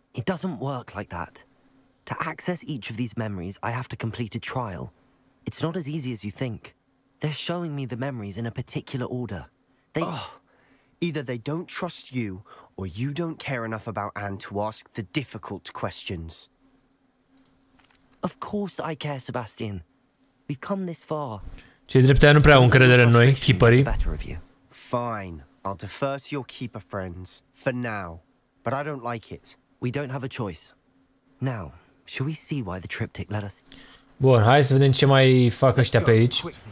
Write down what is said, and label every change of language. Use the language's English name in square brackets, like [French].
[English] It doesn't work like that. To access each of these memories, I have to complete a trial. It's not as easy as you think. They're showing me the memories in a particular order. Either they don't trust you, or you don't care enough about Anne to ask the difficult questions. Of course I care, Sebastian. We've come this far. [Romanian] Cei drept nu prea au încredere în noi, keeperii. [English] Fine, I'll defer to your keeper friends, for now. But I don't like it. We don't have a choice. Now, shall we see why the triptych let us... [Romanian] Bun, hai să vedem ce mai fac ăștia pe aici.